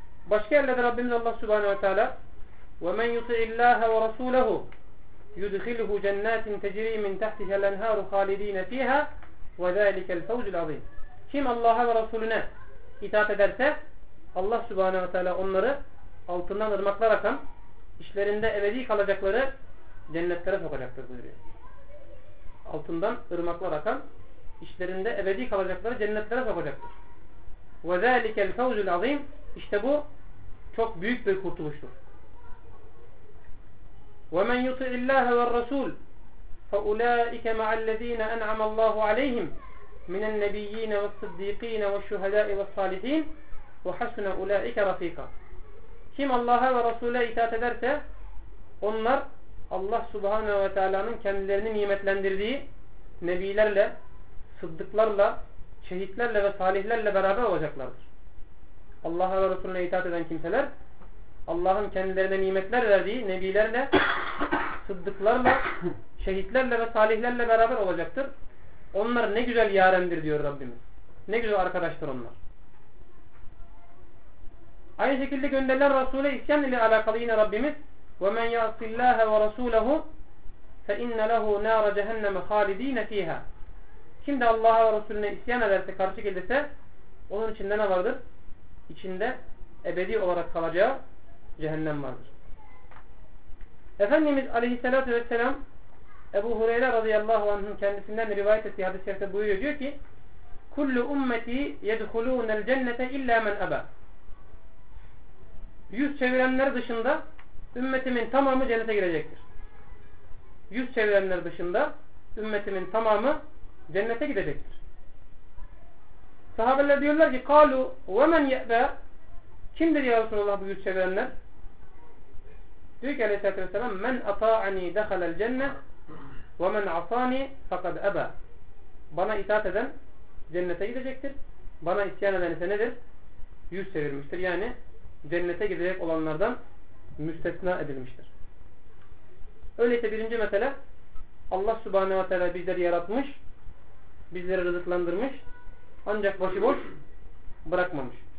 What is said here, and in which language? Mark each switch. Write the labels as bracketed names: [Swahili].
[Turkish] Başka yerlerde Rabbimiz Allah Subhanahu ve Teala [Arabic] وَمَنْ يُطِعِ اللّٰهَ وَرَسُولَهُ يُدْخِلْهُ جَنَّاتٍ تَجْرِي مِنْ تَحْتِهَا الْاَنْهَارُ خَالِد۪ينَ ف۪يهَا وَذَٰلِكَ الْفَوْزُ الْعَظِيمِ [Turkish] Kim Allah'a ve Resulüne itaat ederse Allah Subhanahu ve Teala onları altından ırmaklar akan, içlerinde ebedi kalacakları cennetlere sokacaktır buyuruyor. Altından ırmaklar akan, içlerinde ebedi kalacakları cennetlere sokacaktır. [Arabic] وَذَٰلِكَ الْفَوْزُ الْعَظِيمِ [Turkish] İşte bu çok büyük bir kurtuluştur. [Arabic] وَمَنْ يُطِعِ اللّٰهَ وَالرَّسُولِ فأولئك مع الذين أنعم الله عليهم من النبيين والصديقين والشهداء والصالحين وحسن أولئك رفيقا. [Turkish] Kim Allah'a ve Resul'e itaat ederse onlar Allah Subhanahu ve Teala'nın kendilerini nimetlendirdiği nebilerle, sıddıklarla, şehitlerle ve salihlerle beraber olacaklardır. Allah'a ve Resul'üne itaat eden kimseler Allah'ın kendilerine nimetler verdiği nebilerle, sıddıklarla, şehitlerle ve salihlerle beraber olacaktır. Onlar ne güzel yarendir diyor Rabbimiz. Ne güzel arkadaştır onlar. Aynı şekilde gönderilen Resul'e isyan ile alakalı yine Rabbimiz [Arabic] وَمَنْ يَعْصِ اللّٰهَ وَرَسُولَهُ فَاِنَّ لَهُ نَارَ جَهَنَّمَ خَالِد۪ينَ ف۪يهَا. [Turkish] Kim de Allah'a ve Resulüne isyan ederse, karşı gelirse onun içinde ne vardır? İçinde ebedi olarak kalacağı cehennem vardır. Efendimiz aleyhissalatü vesselam Ebu Hureyre radıyallahu anh'ın kendisinden rivayet ettiği hadis-i şerifte buyuruyor, diyor ki [Arabic] كُلُّ اُمَّتِي يَدْخُلُونَ الْجَنَّةَ اِلَّا مَنْ أَبَى. [Turkish] Yüz çevirenler dışında ümmetimin tamamı cennete girecektir. Yüz çevirenler dışında ümmetimin tamamı cennete gidecektir. Sahabeler diyorlar ki [Arabic] قَالُوا وَمَنْ يَأْبَى. [Turkish] Kimdir ya Resulallah bu yüz çevirenler? Diyor ki aleyhissalatü vesselam [Arabic] مَنْ اَطَاعَنِي دَخَلَ الْجَنَّةِ وَمَنْ عَصَانِي فَقَدْ أَبَى. [Turkish] Bana itaat eden cennete gidecektir. Bana isyan eden ise nedir? Yüz çevirmiştir. Yani cennete gidecek olanlardan müstesna edilmiştir. Öyleyse birinci mesele, Allah Subhanahu ve Teala bizleri yaratmış, bizleri rızıklandırmış, ancak başıboş bırakmamış.